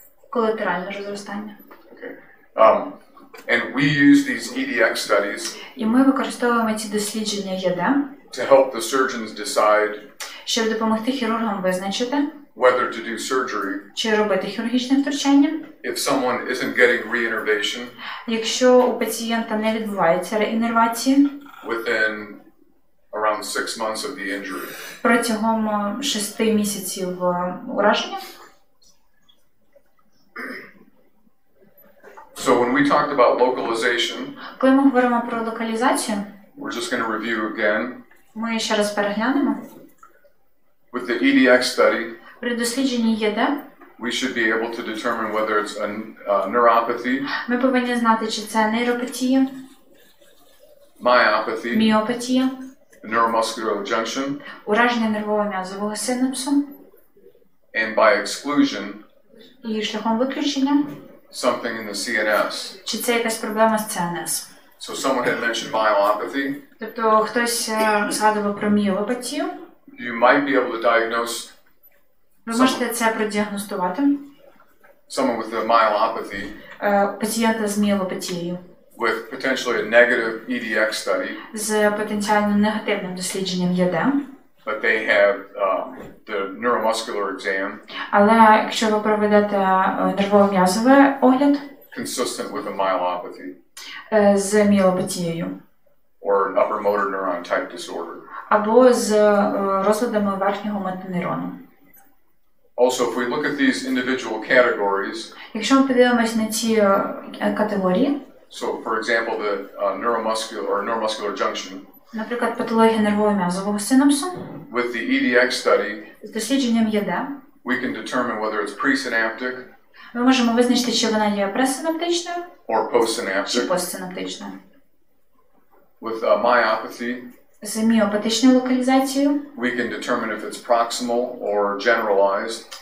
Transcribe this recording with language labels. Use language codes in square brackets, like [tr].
[uk] Колатеральне розростання. [en] Okay. And we use these EDX studies [uk] І ми використовуємо ці дослідження ЄД, [en] to help the surgeons decide [uk] щоб допомогти хірургам визначити, [en] whether to do surgery [uk] чи робити хірургічне втручання, [en] if someone isn't getting reinnervation [uk] якщо у пацієнта не відбувається реінервації [en] within around 6 months of the injury. [uk] протягом 6 місяців ураження. [en] So when we talked about localization, [uk] Коли ми говоримо про локалізацію, [en] we're just going to review again. [uk] ми ще раз переглянемо. [en] With the EDX study, [uk] При дослідженні ЄД [en] we should be able to determine whether it's a neuropathy, [uk] ми повинні знати, чи це нейропатія, [en] myopathy, [uk] міопатія, [en] neuromuscular junction, [uk] ураження нервово-м'язового синапсу [en] and by exclusion, [uk] і шляхом виключення, [en] something in the CNS. [uk] чи це якась проблема з ЦНС. [en] So someone had mentioned myopathy. [uk] Тобто хтось згадував про міопатію. [en] You might be able to diagnose [uk] Ви можете це продіагностувати. [en] someone with a myelopathy [uk] пацієнта з мієлопатією, [en] with potentially a negative EDX study, [uk] з потенціально негативним дослідженням ЄД. [en] but they have the neuromuscular exam [uk] Але якщо ви проведете нервово-м'язовий огляд [en] consistent with a myelopathy [uk] з мієлопатією [en] or an upper motor neuron type disorder. [uk] або з розладами верхнього мотонейрону. [en] Also, if we look at these individual categories, [uk] Якщо ми подивимось на ці категорії, [en] so for example, the neuromuscular junction, [uk] наприклад, патологія нервово-м'язового синапсу, [en] with the EDX study, [uk] з дослідженням ЄД, [en] we can determine whether it's presynaptic [uk] ми можемо визначити, чи вона є пресинаптичною [en] or [uk] чи [en] postsynaptic. [uk] постсинаптичною. [en] With myopathy, [uk] З міопатичною локалізацією [en] we can determine if it's proximal or generalized,